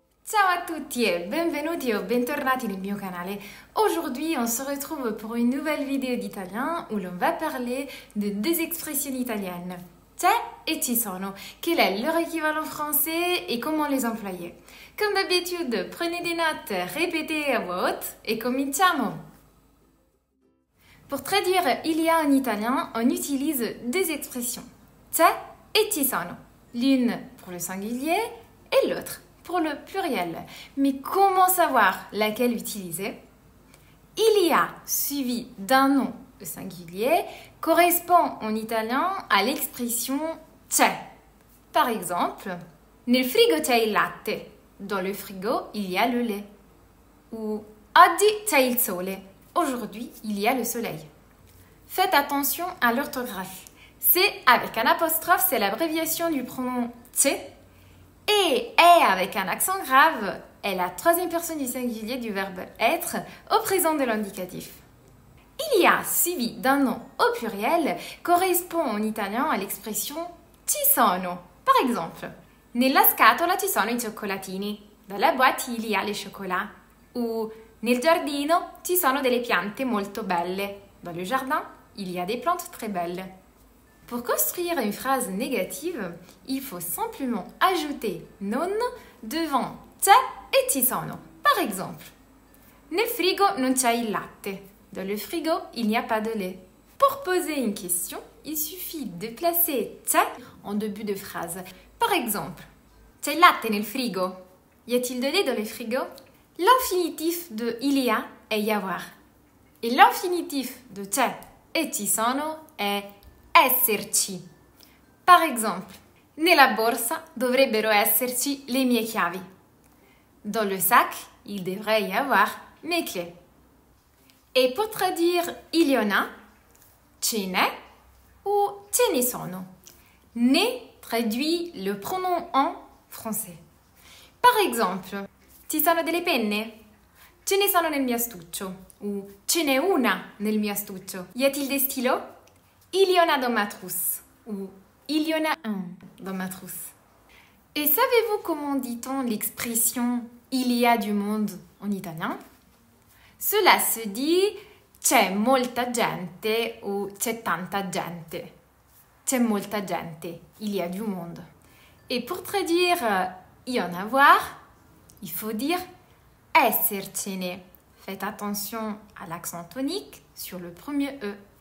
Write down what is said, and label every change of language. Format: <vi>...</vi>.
<it>Ciao à tutti e benvenuti o bentornati nel mio canale.</it> <fr>Aujourd'hui, on se retrouve pour une nouvelle vidéo d'italien où l'on va parler de deux expressions italiennes. C'è et ci sono. Quel est leur équivalent français et comment les employer? Comme d'habitude, prenez des notes, répétez à voix haute et cominciamo! Pour traduire il y a en italien, on utilise deux expressions. C'è et ci sono. L'une pour le singulier et l'autre pour le pluriel. Mais comment savoir laquelle utiliser? Il y a suivi d'un nom au singulier correspond en italien à l'expression c'è. Par exemple,</fr> <it>nel frigo c'è il latte.</it> <fr>Dans le frigo, il y a le lait. Ou</fr> <it>oggi c'è il sole.</it> <fr>Aujourd'hui, il y a le soleil. Faites attention à l'orthographe. C'est avec un apostrophe, c'est l'abréviation du pronom c'è. Et est avec un accent grave est la troisième personne du singulier du verbe être au présent de l'indicatif. Il y a suivi d'un nom au pluriel correspond en italien à l'expression ci sono. Par exemple,</fr> <it>nella scatola ci sono i cioccolatini.</it> <fr>Dans la boîte il y a les chocolats.</fr> <it>Ou nel giardino ci sono delle piante molto belle.</it> <fr>Dans le jardin, il y a des plantes très belles. Pour construire une phrase négative, il faut simplement ajouter non devant c'è et ci sono. Par exemple,</fr> <it>nel frigo non c'è il latte.</it> <fr>Dans le frigo, il n'y a pas de lait. Pour poser une question, il suffit de placer c'è en début de phrase. Par exemple,</fr> <it>c'è il latte nel frigo.</it> <fr>Y a-t-il de lait dans le frigo? L'infinitif de il y a est y avoir. Et l'infinitif de c'è et ci sono est esserci. Par exemple,</fr> <it>nella borsa dovrebbero esserci le mie chiavi.</it> <fr>Dans le sac, il devrait y avoir mes clés. Et pour traduire il y en a, ce n'è ou ce ne sono. Ne traduit le pronom en français. Par exemple,</fr> <it>ci sono delle penne? Ce ne sono nel mio astuccio. Ou ce n'è una nel mio astuccio.</it> <fr>Y a-t-il des stylos? Il y en a dans ma trousse. Ou il y en a un dans ma trousse. Et savez-vous comment dit-on l'expression il y a du monde en italien? Cela se dit</fr> <it>c'è molta gente ou c'è tanta gente. C'è molta gente,</it> <fr>il y a du monde. Et pour traduire y en avoir, il faut dire essercene. Faites attention à l'accent tonique sur le premier E.</fr>